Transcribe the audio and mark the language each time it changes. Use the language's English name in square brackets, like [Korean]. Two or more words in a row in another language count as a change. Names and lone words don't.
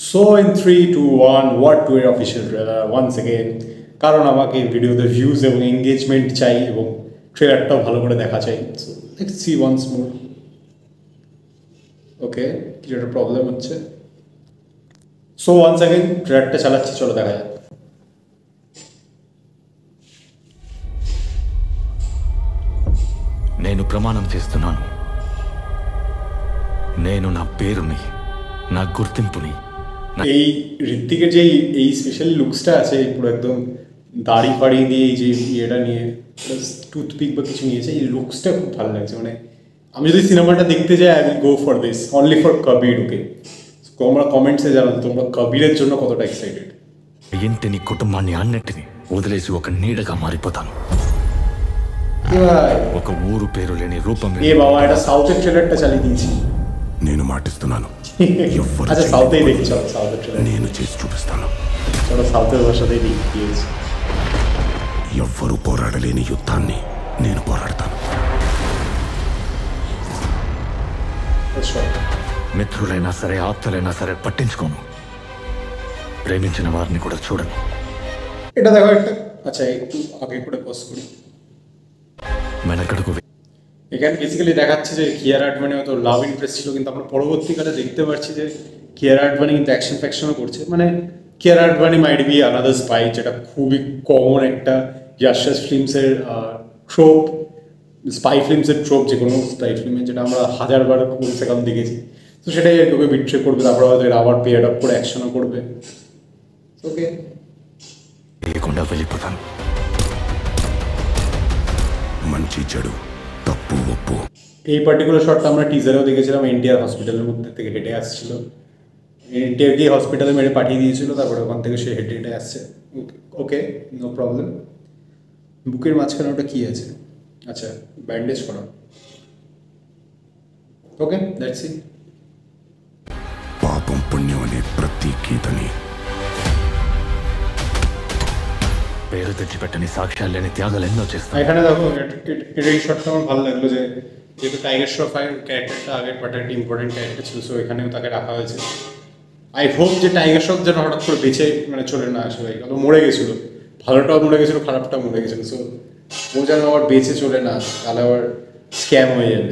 [English] So in 3, 2, 1 [Bangla] ওয়ার্ড 2 এর [English] official trailer once again, [Bangla] কারণ আমাকে ভিডিওতে ভিউজ এবং এঙ্গেজমেন্ট চাই এবং ট্রেলারটাও ভালো করে দেখা চাই। [English] So let's see once more. Okay, [Bangla] কিছু একটা প্রবলেম হচ্ছে। [English] So once again [Bangla] ট্রেলারটা চালাচ্ছি, চলো দেখা যাক। [Telugu] నేను ప్రమాణం చేస్తున్నాను, నేను నా పేరుని, నా గుర్తింపుని, [Bangla] এই ঋত্বিকের যে এই স্পেশাল লুকসটা আছে, পুরো একদম দাড়ি ফাড়ি দিয়ে এই যে ইয়েটা নিয়ে টুথপিক বা কিছু নিয়েছে, এই লুকসটা খুব ভালো লাগছে। মানে আমি যদি সিনেমাটা দেখতে যাই, [English] I will go for this only for Kabir. [Bangla] ওকে, তোমরা কমেন্টসে জানাও তোমরা কবিরের জন্য కతోটা এক্সাইটেড। [Telugu] ఇంటిని కుటుంబాన్ని అన్నిటిని వదిలేసి ఒక నీడగా మారిపోతాను। ఒక ఊరు పేరు లేని రూపం [Bangla] এ বাবা, এটা সাউথের ট্রেলারটা চালিয়ে দিয়েছি। [Telugu] నేను మాటిస్తున్నాను, ఎవ్వరు [Bangla] আচ্ছা সাউথেই দেখি, চলো সাউথের ট্রেলার [Telugu] నేను చేసి చూపిస్తాను। [Bangla] চলো সাউথের ভাষাতেই দিয়েছি। [Telugu] ఎవ్వరూ పోరాడలేని యుద్ధాన్ని నేను పోరాడతాను। మిత్రులైనా సరే, ఆప్తులైనా సరే పట్టించుకోను, ప్రేమించిన వారిని కూడా చూడను। [Bangla] এটা দেখো একটা, আচ্ছা একটু আগে করে পজ করি। [Telugu] వెనకడుగు [Bangla] এখানে বেসিক্যালি দেখাচ্ছে যে কিয়ারা আডবাণী হয়তো [English] love interest [Bangla] ছিল, কিন্তু আমরা পরবর্তীকালে দেখতে পাচ্ছি যে কিয়ারা আডবাণী কিন্তু অ্যাকশন ফ্যাকশনও করছে। মানে কিয়ারা আডবাণী [English] might be another spy, [Bangla] যেটা খুবই কমন একটা ইয়াশাস ফিল্মসের ট্রোপ, স্পাই ফিল্মসের ট্রোপ, যে কোনো স্পাই ফিল্মে যেটা আমরা হাজারবার [Hindi] कम से कम [Bangla] দেখেছি। তো সেটাই আর ওকে বিট্রে করবে, তারপর হয়তো আবার [English] pair up [Bangla] করে অ্যাকশনও করবে। ওকে, [Telugu] లేకుండా వెళ్ళిపోతాను। మంచి చెడు, తప్పు ఒప్పు, [Bangla] এই পার্টিকুলার শটটা আমরা টিজারেও দেখেছিলাম। এনটিআর হসপিটালের মধ্যে থেকে হেঁটে আসছিল, এনটিআরকে হসপিটালে মেরে পাঠিয়ে দিয়েছিল, তারপরে ওখান থেকে সে হেঁটে হেঁটে আসছে। ওকে, [English] no problem. [Bangla] বুকের মাঝখানে ওটা কী আছে? আচ্ছা, ব্যান্ডেজ করা। ওকে, [English] That's it. [Telugu] పాపం పుణ్యం అనే ప్రతి గీతని, పేరు తెచ్చిపెట్టని సాక్ష్యాలు లేని త్యాగాలు ఎన్నో చేస్తాను। [Bangla] এখানে দেখো, এটা এই শটটা আমার ভালো লাগলো, যে যেহেতু টাইগার শ্রফের ক্যারেক্টারটা আগের পার্টে একটা [English] important character [Bangla] ছিল, সো এখানেও তাকে রাখা হয়েছে। [English] I hope [Bangla] যে টাইগার শ্রফ যেন হঠাৎ করে বেঁচে মানে চলে না আসে, ভাই ও মরে গেছিলো, ভালোটাও মরে গেছিলো, খারাপটাও মরে গেছিলো। সো ও যেন আবার বেঁচে চলে না আসে, তাহলে আবার স্ক্যাম হয়ে যাবে।